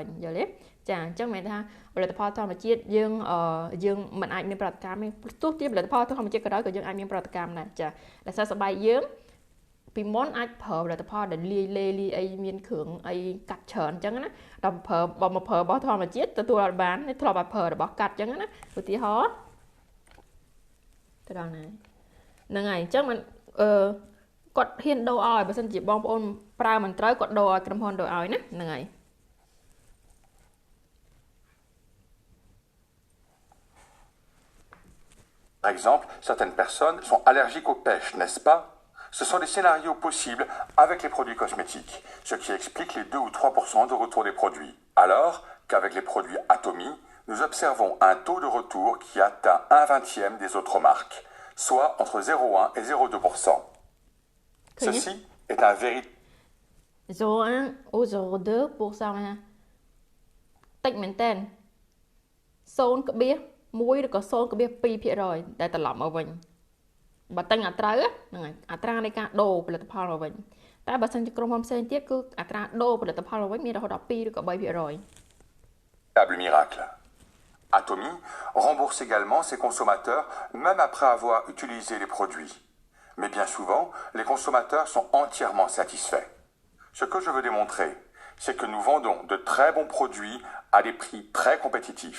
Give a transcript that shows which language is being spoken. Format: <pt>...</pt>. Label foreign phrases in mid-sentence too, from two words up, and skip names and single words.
<km>យល់ទេចាអញ្ចឹងមានថាផលិតផលធម្មជាតិយើងមិនអាចមានប្រតិកម្មទេទោះជាផលិតផលធម្មជាតិក៏ដោយក៏យើងអាចមានប្រតិកម្មដែរចាដោយសារស្បែកយើងពីមុនអាចប្រើផលិតផលដែលលាយអីមានគ្រឿងអីកាត់ច្រើនអញ្ចឹងណាដល់ប្រើមកប្រើរបស់ធម្មជាតិទទួលអត់បានធ្លាប់តែប្រើរបស់កាត់អញ្ចឹងណាឧទាហរណ៍ទៅដល់ណាហ្នឹងហើយអញ្ចឹងមិនគាត់ហ៊ានដូរឲ្យបើសិនជាបងប្អូនប្រើមិនត្រូវគាត់ដូរឲ្យក្រុមហ៊ុនដូរឲ្យណាហ្នឹងហើយ</km> <fr>Par exemple, certaines personnes sont allergiques aux pêches, n'est-ce pas? Ce sont des scénarios possibles avec les produits cosmétiques, ce qui explique les 2 ou 3% de retour des produits. Alors qu'avec les produits Atomy, nous observons un taux de retour qui atteint 1/20 des autres marques, soit entre 0,1 et 0,2%. Ceci est un véritable... 0,1 ou 0,2% ha.</fr> <km>តិចមែនតើ 0.1 ឬក៏ 0.2% ដែលត្រឡប់មកវិញបើតែអត្រាហ្នឹងហើយអត្រានៃការដូរផលិតផលមកវិញតែបើសិនជាក្រុមហ៊ុនផ្សេងទៀតគឺអត្រាដូរផលិតផលមកវិញមានរហូតដល់ 2 ឬក៏ 3%</km> <fr>miracle. Atomy rembourse également ses consommateurs même après avoir utilisé les produits. Mais bien souvent, les consommateurs sont entièrement satisfaits. Ce que je veux démontrer, c'est que nous vendons de très bons produits à des prix très compétitifs.</fr>